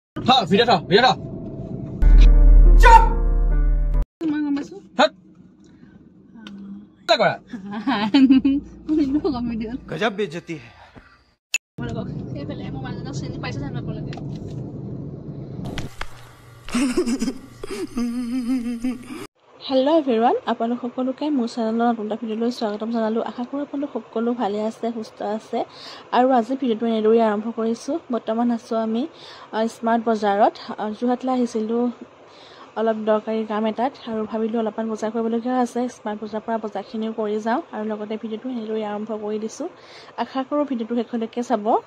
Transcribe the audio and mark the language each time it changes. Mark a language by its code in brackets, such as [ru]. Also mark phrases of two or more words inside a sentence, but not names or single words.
[vi] Thở, phía đó. Chop. Hết. Tất cả. [hi] गजब बेइज्जती है [en] hello everyone [as] आपन সকলোকে মোৰ চেনেলৰ নতুন ভিডিঅ'লৈ স্বাগতম জনালোঁ আশা কৰোঁ আপোনালোক সকলো ভালে আছে সুস্থ আছে আৰু আজি ভিডিঅ'টো এনেদৰে আৰম্ভ কৰিছোঁ বৰ্তমান আছো আমি স্মাৰ্ট বজাৰত যোৰহাটলৈ আহিছিলোঁ অলপ দৰকাৰী কাম এটাত আৰু ভাবিলোঁ অলপমান বজাৰ কৰিবলগীয়া আছে স্মাৰ্ট বজাৰৰ পৰা বজাৰখিনিও কৰি যাওঁ আৰু লগতে ভিডিঅ'টো এনেদৰে আৰম্ভ কৰি দিছোঁ আশা কৰোঁ ভিডিঅ'টো শেষলৈকে চাব